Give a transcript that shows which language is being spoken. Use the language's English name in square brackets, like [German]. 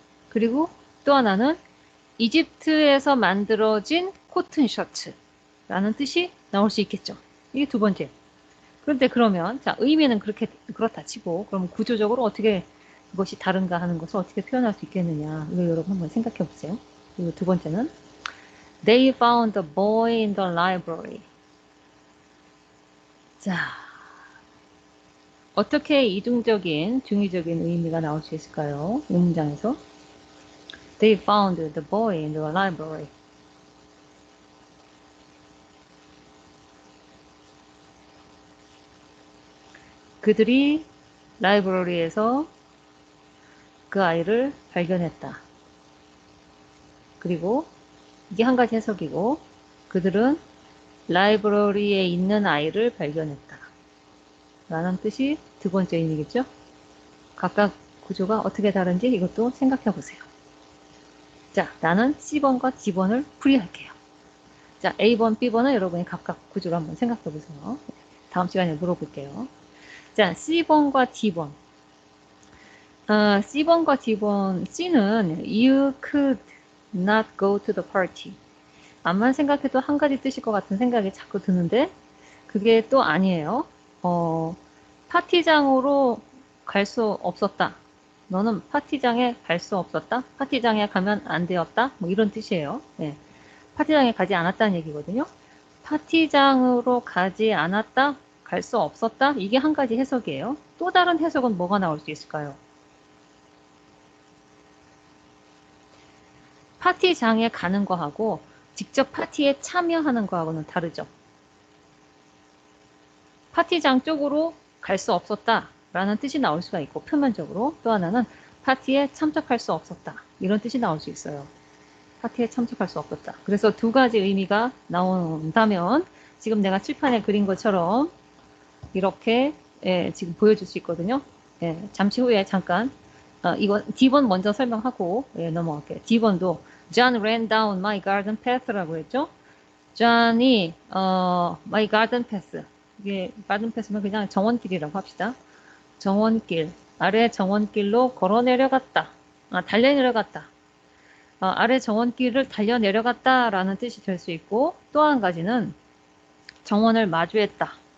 [Korean] 그리고 또 하나는 이집트에서 만들어진 코튼 셔츠라는 뜻이 나올 수 있겠죠. 이게 두 번째. 그런데 그러면 자 의미는 그렇다 치고 그럼 구조적으로 어떻게 그것이 다른가 하는 것을 어떻게 표현할 수 있겠느냐 이거 여러분 한번 생각해 보세요. 그리고 두 번째는 [English] They found the boy in the library. [Korean] 자 어떻게 이중적인 중의적인 의미가 나올 수 있을까요? 이 문장에서 [English] They found the boy in the library. [Korean] 그들이 라이브러리에서 그 아이를 발견했다. 그리고 이게 한 가지 해석이고 그들은 라이브러리에 있는 아이를 발견했다. 라는 뜻이 두 번째 의미겠죠? 각각 구조가 어떻게 다른지 이것도 생각해 보세요. 자, 나는 C번과 D번을 풀이할게요. 자, A번, B번은 여러분이 각각 구조를 한번 생각해 보세요. 다음 시간에 물어볼게요. 자, C번과 D번. C번과 D번, C는 [English] You could not go to the party. [Korean] 암만 생각해도 한 가지 뜻일 것 같은 생각이 자꾸 드는데 그게 또 아니에요. 파티장으로 갈 수 없었다. 너는 파티장에 갈 수 없었다. 파티장에 가면 안 되었다. 뭐 이런 뜻이에요. 네. 파티장에 가지 않았다는 얘기거든요. 파티장으로 가지 않았다. 갈 수 없었다. 이게 한 가지 해석이에요. 또 다른 해석은 뭐가 나올 수 있을까요? 파티장에 가는 거하고 직접 파티에 참여하는 거하고는 다르죠. 파티장 쪽으로 갈 수 없었다 라는 뜻이 나올 수가 있고 표면적으로 또 하나는 파티에 참석할 수 없었다 이런 뜻이 나올 수 있어요. 파티에 참석할 수 없었다. 그래서 두 가지 의미가 나온다면 지금 내가 칠판에 그린 것처럼 이렇게 지금 보여줄 수 있거든요. 잠시 후에 잠깐 이거 D번 먼저 설명하고 넘어갈게요. D번도 [English] John ran down my garden path라고 했죠. [Korean] John이 [English] my garden path [Korean] 이게 garden path면 그냥 정원길이라고 합시다. 정원길 아래 정원길로 걸어 내려갔다. 달려 내려갔다. 아래 정원길을 달려 내려갔다라는 뜻이 될 수 있고 또 한 가지는 정원을 마주했다.